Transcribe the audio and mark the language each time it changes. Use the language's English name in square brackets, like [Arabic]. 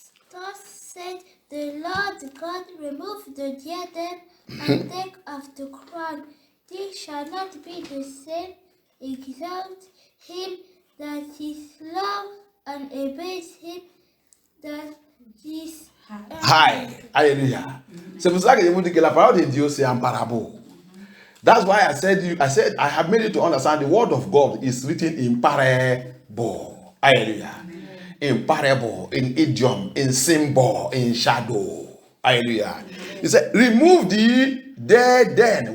[English] Thus said the Lord God, remove the diadem and take off the crown. This shall not be the same. Exalt him that is low and abase him that is High. Hallelujah. [French] C'est pour ça que je vous dis que la parole de Dieu c'est en parabole. [English] That's why I said I have made you to understand the word of God is written in parable. Hallelujah. In parable, in idiom, in symbol, in shadow. Hallelujah. He said, remove the diadem.